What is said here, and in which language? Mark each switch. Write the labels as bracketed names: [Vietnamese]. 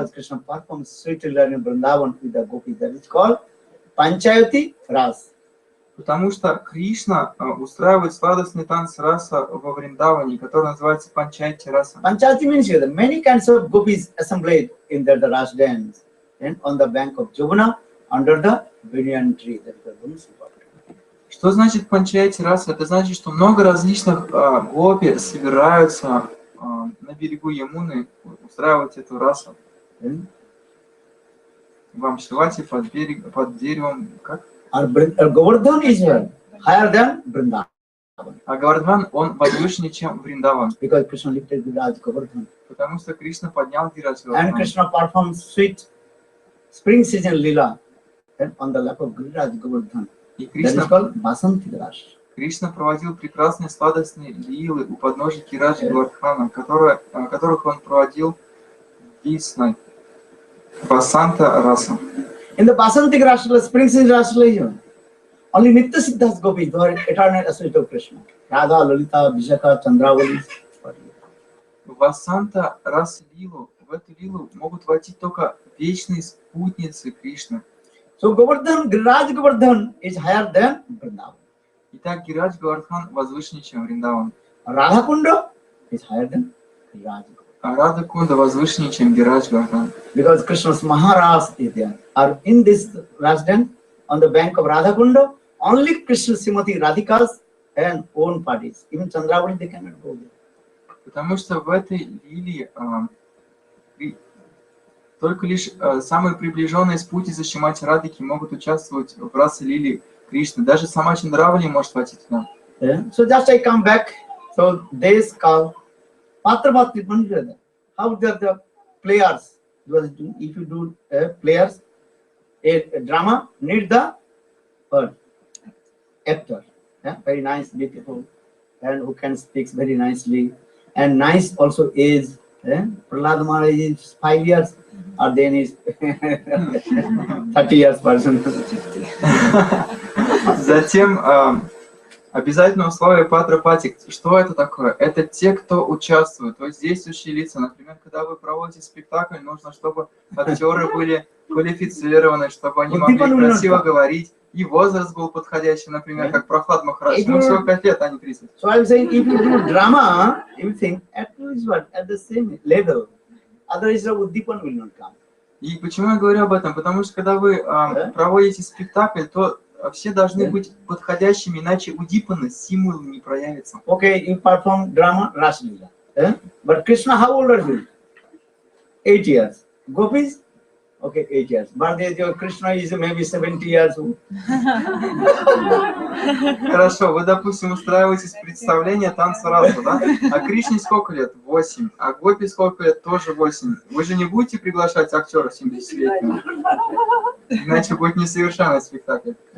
[English] Because Krishna performs sweet learning in Vrindavan with the gopis. That is called Panchayati Ras. [Russian] Потому что Кришна устраивает сладостный танц раса во Вриндаване, который называется Панчайти раса. [English] Panchayati means here, many kinds of gopis assembled in the Ras dance and on the bank of Jumuna under the banyan tree. That is the Vana. [Russian] Что значит Панчайти раса? Это значит, что много различных гопи собираются на берегу Ямуны устраивать эту расу. Вам Шивати под деревом, как? [English] Govardhan is higher than Vrindavan. [Russian] А Гавардхан, он возвышеннее, чем Вриндаван. [English] Because Krishna lifted Giriraj Govardhan. [Russian] Потому что Кришна поднял Гирадж [English] And [Russian] Гавардхан. [English] Krishna performed sweet spring season lila and on the lap of Giriraj Govardhan. [Russian] И [English] That is called Basanti Ras. [Russian] Кришна проводил прекрасные сладостные лилы у подножия Гираджи Гвардхана, которых он проводил весной. Басанта раса. [English] In the Basanti Raslila, spring season Raslila, only Nitya Siddhas gopis, who are eternal associates of Krishna. Radha, Lalita, Vishaka, Chandravali. [Russian] В Басанта раса лилу, в эту лилу могут войти только вечные спутницы Кришны. [English] So Govardhan, Giriraj Govardhan is higher than Vrindavan. [Russian] Итак, Гирадж Гавардхан возвышеннее, чем Вриндаван. [English] Radha Kunda is higher than Giriraj. [Russian] А Рада Кунда возвышеннее, чем Гирадж Гавардхан. [English] Because Krishna's Maharaj is there. Or in this residence, on the bank of Radha Kunda, only Krishna Srimati Radhika's and own parties. Even Chandravali, they cannot go there. [Russian] Потому что в этой лилии только лишь самые приближенные спутницы Шримати Радхики могут участвовать в расе лилии Кришны. Даже сама Чандравали может войти туда. [English] So just I come back. So days call Patra Patri. How the players? Because if you do players, a drama need the actor. Very nice, beautiful, and who can speak very nicely, And nice also age. Prahlad Maharaj is 5 years, or then is 30 years person. [Russian] Затем обязательное условие патрапати. Что это такое? Это те, кто участвует. Вот действующие лица. Например, когда вы проводите спектакль, нужно, чтобы актеры были квалифицированы, чтобы они могли красиво говорить. И возраст был подходящий, например, как Прохлад Махарадж. Ему всего 5 лет, а не 30. [English] So I'm saying, if you do drama, everything at least what at the same level. Otherwise, the Uddipan will not come. [Russian] И почему я говорю об этом? Потому что когда вы проводите спектакль, то все должны быть подходящими, иначе удипаны, стимул не проявится. [English] Okay, you perform drama, Raslila. But Krishna, how old are you? 8 years. Gopis? Okay, 8 years. But Krishna is maybe 70 years old. [Russian] Хорошо, вы, допустим, устраиваете представление танца раса, да? А Кришне сколько лет? 8. А Гопи сколько лет? Тоже 8. Вы же не будете приглашать актера 70-летнего? Иначе будет несовершенный спектакль.